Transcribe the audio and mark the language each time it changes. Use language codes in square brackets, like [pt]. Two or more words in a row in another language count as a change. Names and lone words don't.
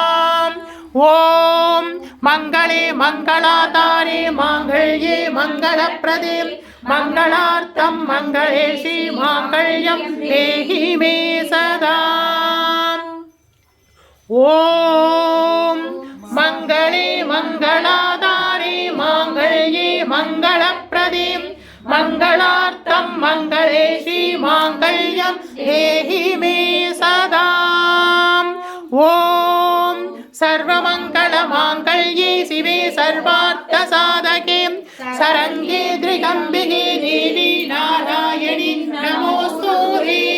[sa] ॐ मङ्गले मङ्गलाधारे माङ्गल्ये मङ्गलप्रदे मङ्गलार्थं मङ्गलेशि माङ्गल्यं देहि मे सदा. ॐ मङ्गले मङ्गलाधारे माङ्गल्ये मङ्गलार्थं मङ्गले श्रीमाङ्गल्यं देहि मे सदा ॐ सर्वमङ्गलमाङ्गल्ये शिवे सर्वार्थसाधके शरण्ये त्र्यम्बके देवी नारायणि नमोस्तुते